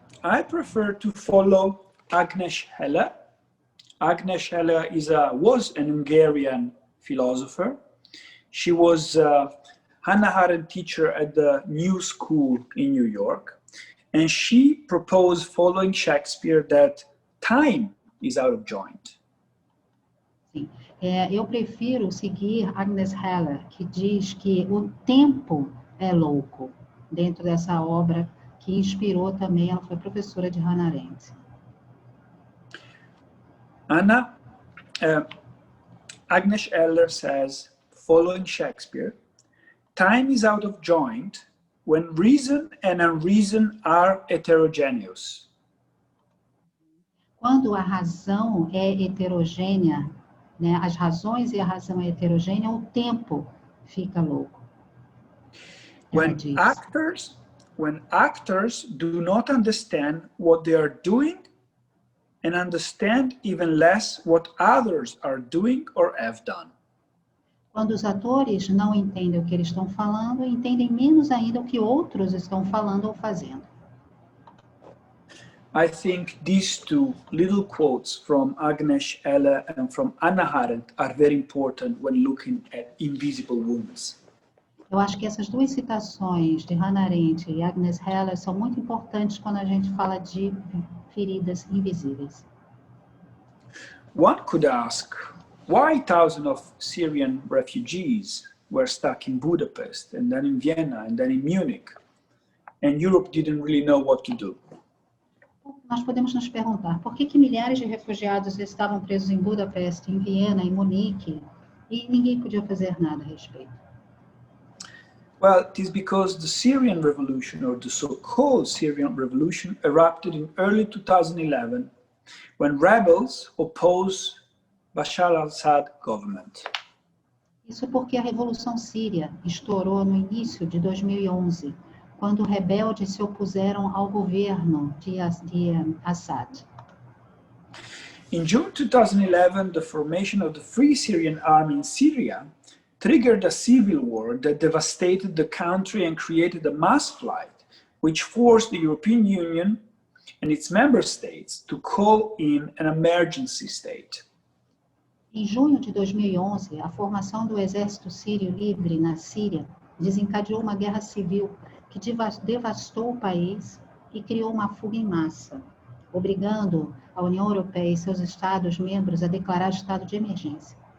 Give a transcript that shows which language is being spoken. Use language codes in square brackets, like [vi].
[en] I prefer to follow Agnes Heller. Agnes Heller was an Hungarian philosopher. She was a Hanna Arendt teacher at the New School in New York. And she proposed, following Shakespeare, that time is out of joint. [pt] Sim. Eu prefiro seguir Agnes Heller, que diz que o tempo é louco, dentro dessa obra que inspirou também, ela foi professora de Hanna Arendt. [en] Agnes Heller says, following Shakespeare, time is out of joint when reason and unreason are heterogeneous. [pt] Quando a razão é heterogênea, né, as razões e a razão é heterogênea, o tempo fica louco. [en] When actors do not understand what they are doing and understand even less what others are doing or have done. [pt] Quando os atores não entendem o que eles estão falando, entendem menos ainda o que outros estão falando ou fazendo. [en] I think these two little quotes from Agnes Heller and from Hanna Arendt are very important when looking at invisible wounds. [pt] Eu acho que essas duas citações de Hanna Arendt e Agnes Heller são muito importantes quando a gente fala de feridas invisíveis. [en] One could ask, why thousands of Syrian refugees were stuck in Budapest and then in Vienna and then in Munich, and Europe didn't really know what to do? [pt] Nós podemos nos perguntar por que milhares de refugiados estavam presos em Budapeste, em Viena, em Munique, e ninguém podia fazer nada a respeito. [en] Well, it is because the Syrian revolution, or the so-called Syrian revolution, erupted in early 2011 when rebels opposed Bashar al-Assad government. [pt] Isso porque a revolução síria estourou no início de 2011, quando rebeldes se opuseram ao governo de Assad. [en] In June 2011, the formation of the Free Syrian Army in Syria triggered a civil war that devastated the country and created a mass flight, which forced the European Union and its member states to call in an emergency state. [pt] Em junho de 2011, a formação do Exército Sírio Livre na Síria desencadeou uma guerra civil que devastou o país e criou uma fuga em massa, obrigando a União Europeia e seus Estados-membros a declarar estado de emergência.